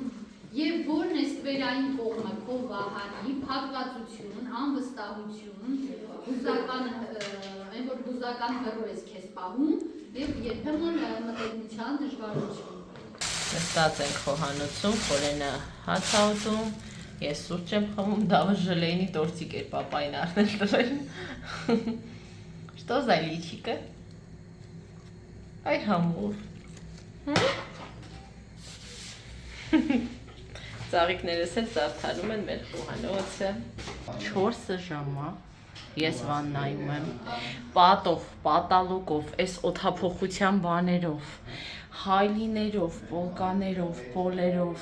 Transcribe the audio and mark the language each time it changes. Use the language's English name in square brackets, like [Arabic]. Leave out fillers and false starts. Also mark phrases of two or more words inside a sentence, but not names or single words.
[Armenian] և որն է ստվերային կողմը, քո վահանի, փակվածություն, անվստահություն, այն որ հուզական հեռու ես քեզ պահում և երբեմն մտերմության դժվարություն։ Նստած ենք խոհանոցում, Խորենը հաց է ուտում, ես սուրճ եմ խմում, Դավը ժլեյնի տորտիկ էր պապային առնել տվել։ [Russian] Что за личико? [Armenian] Այ համուր։ Ծաղիկներս էլ զարդարում են մեր խոհանոցը։ 4 ժամ է, ես վաննայում եմ, պատով, պատալուկով, այս օդափոխության բաներով, հայլիներով, պոլկաներով, պոլերով,